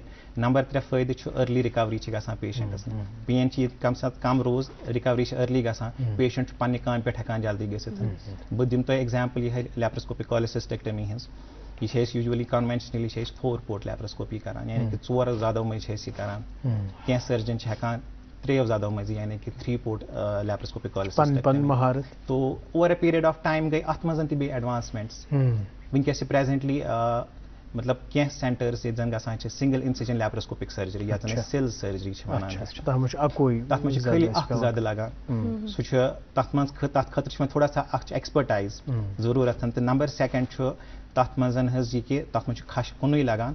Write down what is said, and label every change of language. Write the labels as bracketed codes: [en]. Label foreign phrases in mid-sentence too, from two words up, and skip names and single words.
[ks] نمبر 3 فٲیدٕ چھُ [en] early recovery [ks] چھِ گژھان پیشنٹس. پین چھِ ییٚتہِ کم ساتہٕ کم روز, رِکوری چھِ أرلی گژھان, پیشنٹ چھُ پننہِ کامہِ پٮ۪ٹھ ہٮ۪کان جلدی گٔژھِتھ. بہٕ دِمہٕ تۄہہِ ایگزامپل یِہے [en] laparoscopic cholecystectomy [ks] ہٕنٛز. یہ چھِ أسۍ [en] usually conventionally [ks] چھِ أسۍ [en] 4 port laparoscopy [ks] کران, یعنی کہ 4 زدو منٛز چھِ أسۍ یہِ کران. کینٛہہ سرجن چھِ ہٮ۪کان 3 زدو منٛز, یعنی کہ [en] 3 port laparoscopic cholecystectomy. so over a period of time [ks] گٔے اتھ منٛز تہِ بیٚیہِ ایڈوانسمنٹس. ونکیٚس چھِ پریزنٹلی مطلب کینٛہہ سینٹرز ییٚتہِ زن گژھان چھِ [en] single incision laparoscopic surgery [ks] یتھ زن [en] SILS surgery [ks] چھِ ونان أسۍ. تتھ منٛز چھُ اکوے تتھ منٛز چھِ خٲلی اکھ زدٕ لگان. سُہ چھُ تتھ منٛز تتھ خٲطرٕ چھِ وۄنۍ [ur] تھوڑا سا [ks] اکھ چھِ ایکسپرٹایز ضروٗرت تہٕ [en] number second [ks] چھُ تتھ منٛز حظ یہِ کہِ تتھ منٛز چھُ کھش کُنُے لگان.